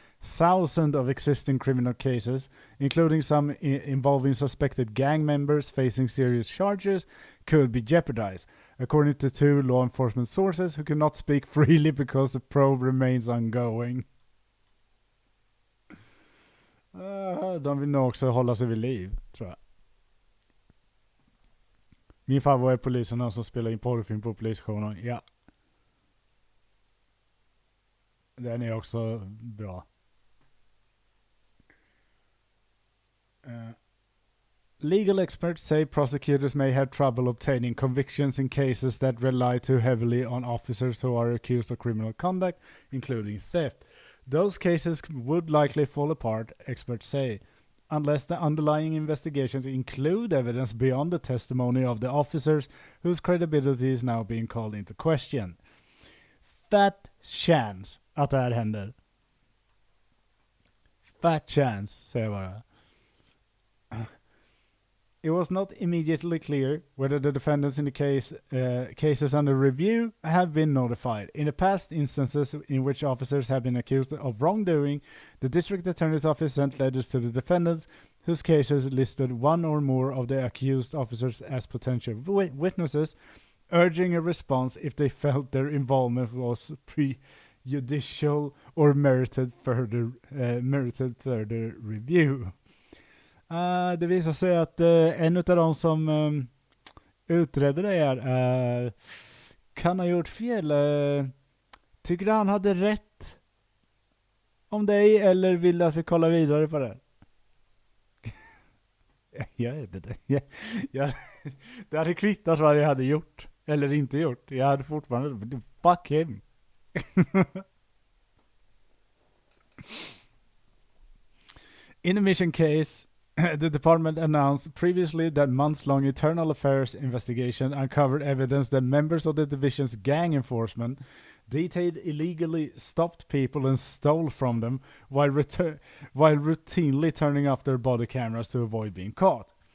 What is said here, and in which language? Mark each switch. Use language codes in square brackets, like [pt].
[en] Thousands of existing criminal cases, including some involving suspected gang members facing serious charges, could be jeopardized, according to 2 law enforcement sources who cannot speak freely because the probe remains ongoing. [sv] De vill nog också hålla sig vid liv, tror jag. Min farbror är polisen som spelar in porrfilm på polisstationen. Ja. Den är också bra. [en] Legal experts say prosecutors may have trouble obtaining convictions in cases that rely too heavily on officers who are accused of criminal conduct, including theft. Those cases would likely fall apart, experts say, unless the underlying investigations include evidence beyond the testimony of the officers whose credibility is now being called into question. Fat chance [sv] att det här händer. [en] Fat chance, [sv] säger jag bara. [en] It was not immediately clear whether the defendants in the cases under review have been notified. In the past instances in which officers have been accused of wrongdoing, the district attorney's office sent letters to the defendants whose cases listed one or more of the accused officers as potential witnesses, urging a response if they felt their involvement was prejudicial or merited further review. [sv] Det visar sig att en av de som utredde det här kan ha gjort fel. Tycker du han hade rätt om dig eller vill att vi kollar vidare på det? Jag vet inte. Det hade kvittat vad jag hade gjort eller inte gjort. Jag hade fortfarande [en] fuck him. In a mission case, the department announced previously that months-long internal affairs investigation uncovered evidence that members of the division's gang enforcement detailed illegally stopped people and stole from them while routinely turning off their body cameras to avoid being caught.